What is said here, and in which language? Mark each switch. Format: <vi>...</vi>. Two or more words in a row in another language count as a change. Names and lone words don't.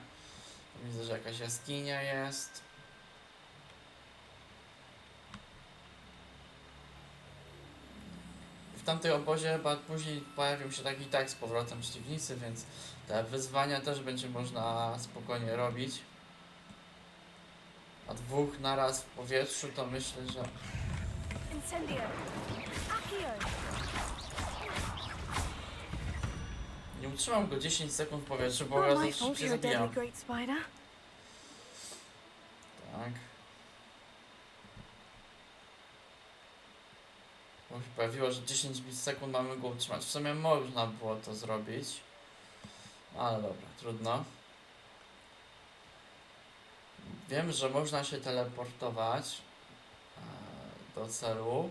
<pl>Widzę, że jakaś jaskinia jest. W tamtej obozie chyba później pojawią się tak i tak z powrotem przeciwnicy, więc te wyzwania też będzie można spokojnie robić. A dwóch naraz w powietrzu to myślę, że... Incendio! Accio! Nie utrzymam go 10 sekund w powietrzu, bo</pl> <en>Not</en> <pl>ja</pl> <en>my</en> <pl>za</pl> <en>fault</en> <pl>szybciej</pl> <en>you're a deadly</en> <pl>zabijam.</pl> <en>great spider.</en> <pl>Tak. Bo się pojawiło, że 10 sekund mamy go utrzymać. W sumie można było to zrobić. Ale dobra, trudno. Wiem, że można się teleportować do celu.</pl>